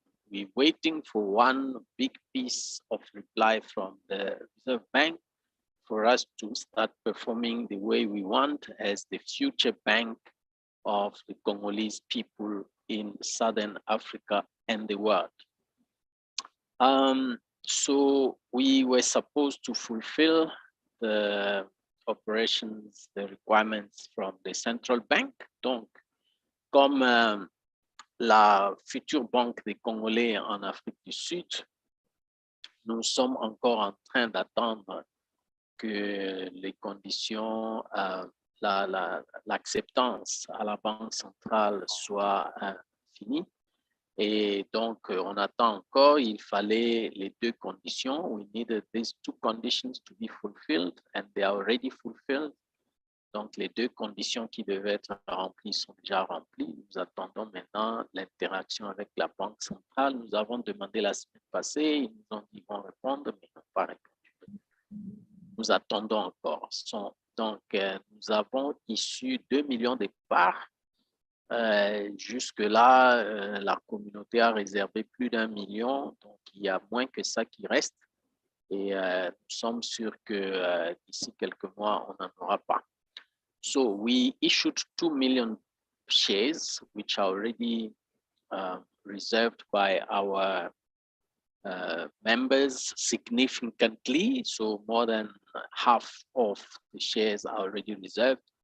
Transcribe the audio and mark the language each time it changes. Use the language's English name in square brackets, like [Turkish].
[English] We're waiting for one big piece of reply from the Reserve Bank for us to start performing the way we want as the future bank of the Congolese people in Southern Africa and the world. So we were supposed to fulfill the operations, the requirements from the central bank. [French] Donc, comme la future banque des Congolais en Afrique du Sud, nous sommes encore en train d'attendre que les conditions, l'acceptance à la Banque centrale soit finie. Et donc, on attend encore, il fallait les deux conditions. [English] We needed these two conditions to be fulfilled and they are already fulfilled. [French] Donc, les deux conditions qui devaient être remplies sont déjà remplies. Nous attendons maintenant l'interaction avec la Banque centrale. Nous avons demandé la semaine passée, ils nous ont dit qu'ils vont répondre, mais ils n'ont pas répondu. Nous attendons encore. Donc, nous avons issu 2 millions de parts. Jusque-là, la communauté a réservé plus d'1 million, donc il y a moins que ça qui reste. Et nous sommes sûrs que d'ici quelques mois, on n'en aura pas. [English] So we issued 2 million shares, which are already reserved by our members significantly. So more than half of the shares are already reserved.